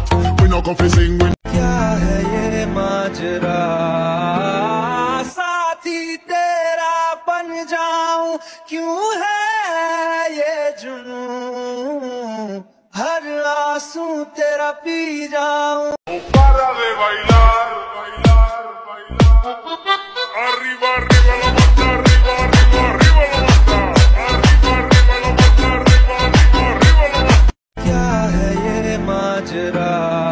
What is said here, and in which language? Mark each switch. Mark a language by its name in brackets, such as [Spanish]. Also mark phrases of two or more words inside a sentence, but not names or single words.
[Jamaican Creole English] We no come fi sing when. [Hindi] क्या है ये माजरा, साथी तेरा बन जाऊं, क्यों है ये जुनून, हर आंसू तेरा पी जाऊं। [Spanish] Para de bailar, bailar, bailar. Arriba, arriba la mata, arriba, arriba, arriba la mata. Arriba, arriba la mata, arriba, arriba, arriba la mata. [Hindi] क्या है ये माजरा।